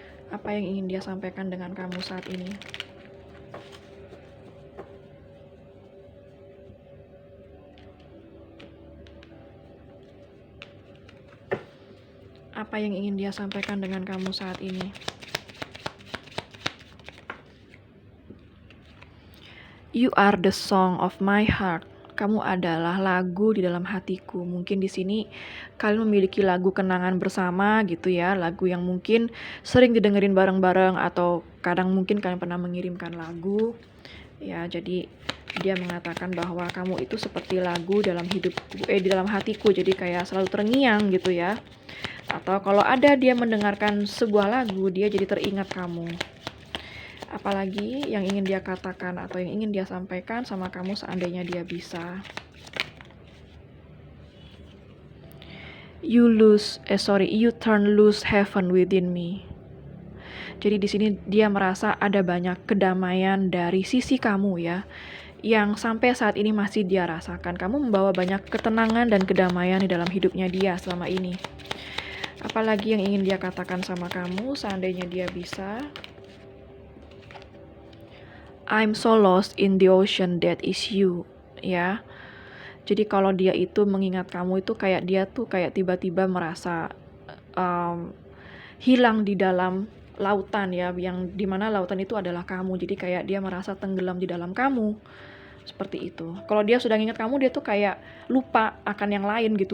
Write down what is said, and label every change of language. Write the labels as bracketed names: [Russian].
[Indonesian] Apa yang ingin dia sampaikan dengan kamu saat ini? Apa yang ingin dia sampaikan dengan kamu saat ini? [English] You are the song of my heart. [Indonesian] Kamu adalah lagu di dalam hatiku. Mungkin di sini kalian memiliki lagu kenangan bersama gitu ya, lagu yang mungkin sering didengerin bareng-bareng atau kadang mungkin kalian pernah mengirimkan lagu. Ya, jadi dia mengatakan bahwa kamu itu seperti lagu dalam hidupku, di dalam hatiku. Jadi kayak selalu terngiang gitu ya. Atau kalau ada dia mendengarkan sebuah lagu, dia jadi teringat kamu. Apalagi yang ingin dia katakan atau yang ingin dia sampaikan sama kamu seandainya dia bisa. [English] You turn loose heaven within me. [Indonesian] Jadi di sini dia merasa ada banyak kedamaian dari sisi kamu ya, yang sampai saat ini masih dia rasakan. Kamu membawa banyak ketenangan dan kedamaian di dalam hidupnya dia selama ini. Apalagi yang ingin dia katakan sama kamu seandainya dia bisa. [English] I'm so lost in the ocean that is you, ya. [Indonesian] Jadi kalau dia itu mengingat kamu itu kayak dia tuh kayak tiba-tiba merasa hilang di dalam lautan ya, yang dimana lautan itu adalah kamu. Jadi kayak dia merasa tenggelam di dalam kamu. Seperti itu. Kalau dia sudah ingat kamu, dia tuh kayak lupa akan yang lain gitu.